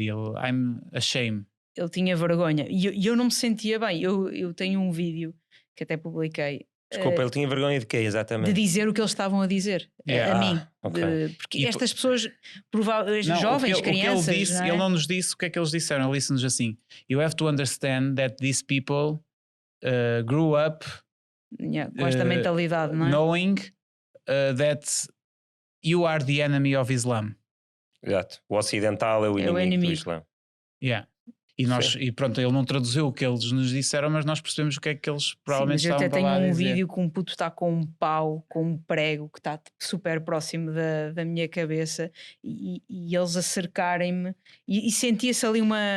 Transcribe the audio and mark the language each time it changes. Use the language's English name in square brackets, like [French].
[Portuguese] E ele, [English] I'm ashamed. [Portuguese] Ele tinha vergonha e eu não me sentia bem. Eu tenho um vídeo que até publiquei. Desculpa, ele tinha vergonha de quê, exatamente? De dizer o que eles estavam a dizer a mim. Okay. Porque estas pessoas, jovens, crianças. O que ele disse, ele não nos disse o que é que eles disseram. Ele disse-nos assim: [English] You have to understand that these people grew up [Portuguese] com esta mentalidade, não é? [English] knowing that you are the enemy of Islam. [Portuguese] Exato. O ocidental é o inimigo do Islã. [English] Yeah. [Portuguese] E pronto, ele não traduziu o que eles nos disseram, mas nós percebemos o que é que eles provavelmente estavam a falar. Eu até tenho um dizer. vídeo que um puto está com um pau, com um prego que está super próximo da minha cabeça, e eles a cercarem-me, e sentia-se ali uma